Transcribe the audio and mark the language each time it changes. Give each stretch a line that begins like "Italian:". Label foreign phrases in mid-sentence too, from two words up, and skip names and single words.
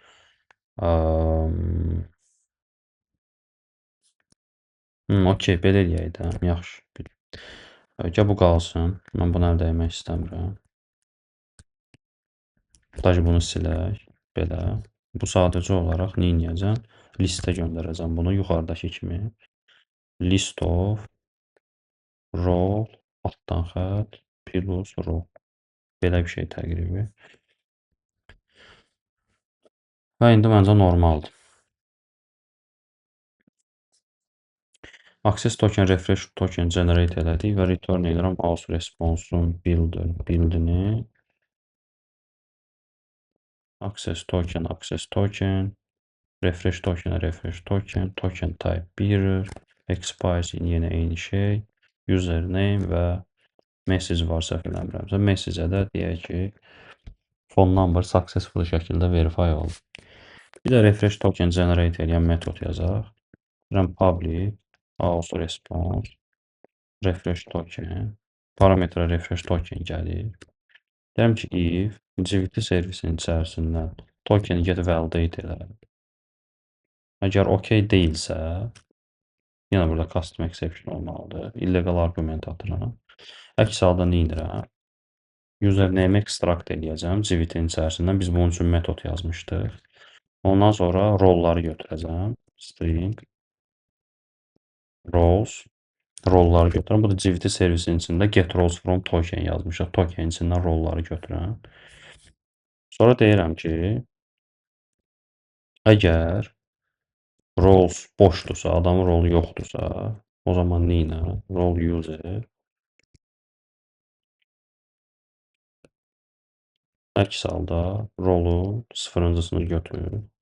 Azerbaijani: Okey, belə eləyək də. Yaxşı. Gəl bu qalsın. Mən bunu əldə etmək istəmirəm. Sadəcə bunu silək. Belə. Bu sadəcə olaraq nə edəcəm? Listə göndərəcəm bunu yuxarıdakı kimi.
English: List of role
Azerbaijani: altdan xətt
English: plus role.
Azerbaijani: Belə bir şey təqribi. Və indi məncə normaldır.
English: Access token, refresh token generate
Azerbaijani: elədik və return edirəm
English: aus response-un build-ini. Access token, refresh token, token type mirror, expires
Azerbaijani: yenə eyni şey, username və message var səhv eləmirəmsə, message-ə də deyək ki,
English: phone number successful şəkildə verify oldu.
Azerbaijani: Bir də
English: refresh token generate
Azerbaijani: edən metod yazaq. Deyirəm
English: public aus response refresh token,
Azerbaijani: parametrə
English: refresh token
Azerbaijani: gəlir. Deyirəm ki,
English: if activity
Azerbaijani: servisinin içərisindən tokeni
English: get validate
Azerbaijani: elə. Əgər okey deyilsə, yenə burada custom exception olmalıdır.
English: Illegal argument
Azerbaijani: atıram. Əks halda nə edirəm?
English: Username extract
Azerbaijani: eləyəcəm activity-nin içərisindən. Biz bunun üçün metod yazmışdıq. Ondan sonra rolları götürəcəm.
English: String roles
Azerbaijani: rolları götürürəm. Bu da activity servisinin içində
English: get roles from token
Azerbaijani: yazmışıq. Token içindən rolları götürürəm. Sonra deyirəm ki, əgər roles boşdursa, adamın rolu yoxdursa, o zaman nə ilə?
English: Role user
Azerbaijani: əks halda rolun sıfırıncısını götür.